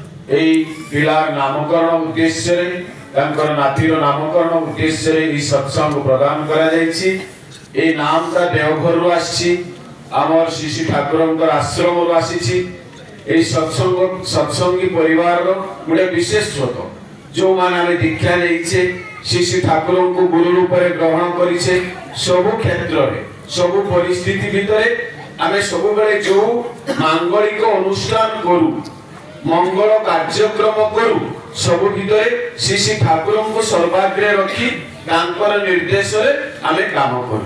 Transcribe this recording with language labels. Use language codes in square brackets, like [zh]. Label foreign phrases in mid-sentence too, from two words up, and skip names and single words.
[or] এই ପିଲାର ନାମକରଣ ଉଦ୍ଦେଶ୍ୟରେ ତାଙ୍କର ନାତିର ନାମକରଣ ଉଦ୍ଦେଶ୍ୟରେ ଏହି ସତ୍ସଙ୍ଗ ପ୍ରଦାନ କରାଯାଇଛି। ଏଇ ନାମଟା ଦେଓଘରରୁ ଆସିଛି, ଆମର ଶିଶୁ ଠାକୁରଙ୍କର ଆଶ୍ରମରୁ ଆସିଛି। এই ସତ୍ସଙ୍ଗୀ ପରିବାରର ଗୋଟେ ବିଶେଷତ୍ୱ, ଯେଉଁମାନେ ଆମେ ଦୀକ୍ଷା ନେଇଛେ, ଶିଶୁ ଠାକୁରଙ୍କୁ ଗୁରୁ ରୂପରେ ଗ୍ରହଣ କରିଛେ, ସବୁ କ୍ଷେତ୍ରରେ ସବୁ ପରିସ୍ଥିତି ଭିତରେ ଆମେ ସବୁବେଳେ ଯେଉଁ ମାଙ୍ଗଳିକ ଅନୁଷ୍ଠାନ କରୁ, ମଙ୍ଗଳ କାର୍ଯ୍ୟକ୍ରମ କରୁ, ସବୁ ଭିତରେ ଶିଶୁ ଠାକୁରଙ୍କୁ ସର୍ବାଗ୍ରେ ରଖି ତାଙ୍କର ନିର୍ଦ୍ଦେଶରେ ଆମେ କାମ କରୁ।